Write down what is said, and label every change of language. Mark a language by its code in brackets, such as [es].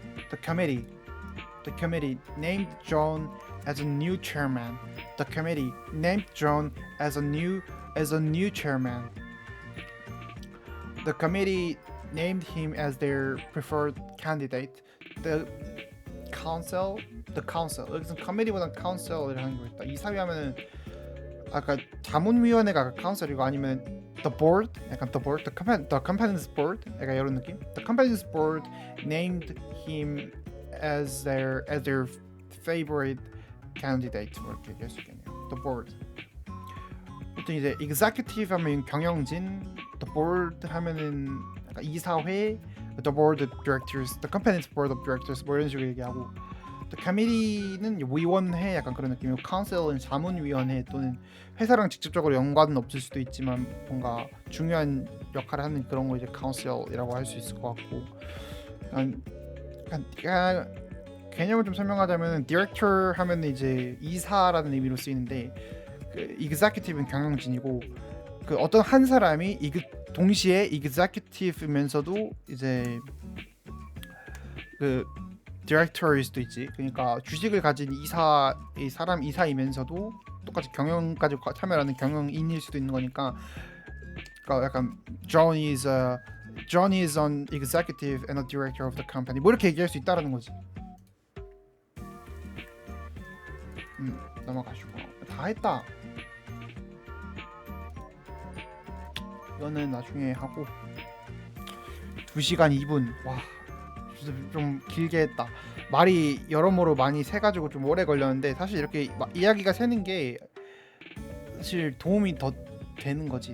[en] The committee named John as a new chairman. The committee named John as a new chairman. The committee named him as their preferred candidate. [ko] The council 여기서 committee보다 council을 하는 거였다. 이사회 하면은 아까 자문위원회가 council이고 아니면 the board, 약간 the company's board, 약간 이런 느낌. [en] The company's board named him as their favorite candidate. [ko] 이렇게 얘기할 수 있겠네요. [en] The board. [ko] 보통 이제 executive 하면 경영진, the board 하면은 약간 이사회, the board of directors, the company's board of directors 뭐 이런 식으로 얘기하고, the committee는 위원회 약간 그런 느낌이고, council은 자문위원회 또는 회사랑 직접적으로 연관은 없을 수도 있지만 뭔가 중요한 역할을 하는 그런 거 이제 council이라고 할 수 있을 것 같고, 약간 개념을 좀 설명하자면 director 하면 이제 이사라는 의미로 쓰이는데 그 executive는 경영진이고 그 어떤 한 사람이 동시에 executive면서도 이제 그 디렉터일 수도 있지. 그러니까 주식을 가진 이사이면서도 똑같이 경영까지 참여하는 경영인일 수도 있는 거니까. 그러니까 약간 [en] John is an executive and a director of the company. [ko] 뭐 이렇게 얘기할 수 있다라는 거지. 넘어가시고 다 했다. 이거는 나중에 하고 2시간 2분. 와, 좀 길게 했다. 말이 여러모로 많이 새가지고 좀 오래 걸렸는데 사실 이렇게 이야기가 새는 게 사실 도움이 더 되는 거지.